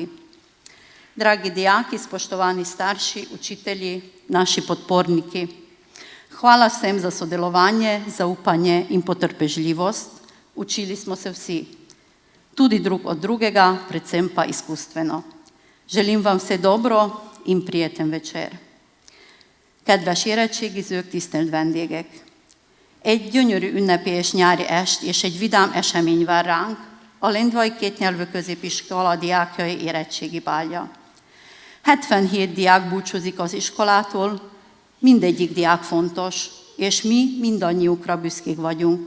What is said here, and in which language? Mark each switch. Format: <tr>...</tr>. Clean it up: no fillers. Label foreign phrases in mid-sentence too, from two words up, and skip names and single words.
<sl>Dragi dijaki, spoštovani starši, učitelji, naši podporniki, hvala vsem za sodelovanje, zaupanje in potrpežljivost. Učili smo se vsi, tudi drug od drugega, predvsem pa izkustveno. Želim vam vse dobro in prijeten večer.</sl> <hu>Kedves érettségi tisztelt vendégek! Egy gyönyörű ünnepélyes nyári est és egy vidám esemény vár ránk, a Lendvai Kétnyelvű Középiskola diákjai érettségi bálja. 77 diák búcsúzik az iskolától, mindegyik diák fontos, és mi mindannyiukra büszkék vagyunk.</hu>